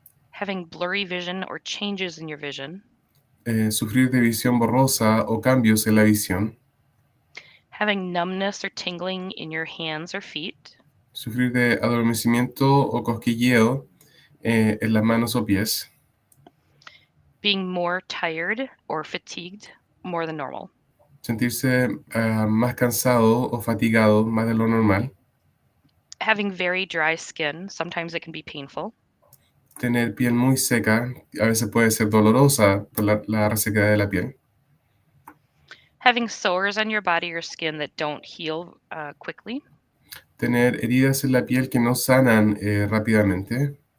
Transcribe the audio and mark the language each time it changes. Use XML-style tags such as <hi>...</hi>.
<en>Having blurry vision or changes in your vision.</en> <es>Sufrir de visión borrosa o cambios en la visión.</es> <en>Having numbness or tingling in your hands or feet.</en> <es>Sufrir de adormecimiento o cosquilleo en las manos o pies.</es> <en>Being more tired or fatigued more than normal.</en> <es>Sentirse más cansado o fatigado más de lo normal.</es> <en>Having very dry skin, sometimes it can be painful.</en> <es>Tener piel muy seca, a veces puede ser dolorosa por la resequedad de la piel.</es> <en>Having sores on your body or skin that don't heal quickly.</en> <es>Tener heridas en la piel que no sanan rápidamente.</es>